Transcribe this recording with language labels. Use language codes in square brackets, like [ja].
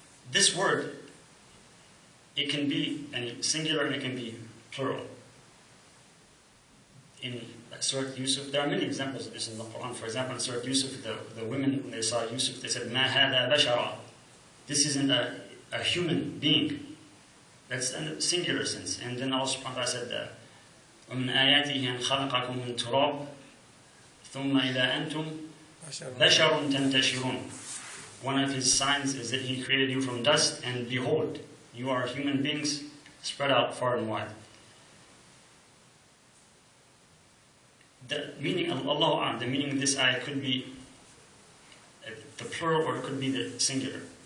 [en] This word, it can be singular and it can be plural. In Surah Yusuf, there are many examples of this in the Quran. For example, in Surah Yusuf, the women, when they saw Yusuf, they said, [ar] مَا هَذَا بَشَرًا. [en] This isn't a human being. That's in a singular sense. And then Allah subhanahu wa ta'ala said, [ar] وَمِنْ آيَاتِهِ أَنْ خَلَقَكُم مِّن تُرَابٍ ثُمَّ إِذَا أَنْتُمْ بَشَرٌ تَنْتَشِرُونَ. [en] One of His signs is that He created you from dust, and behold, you are human beings spread out far and wide. The meaning of Allah, the meaning of this ayah could be the plural, or it could be the singular.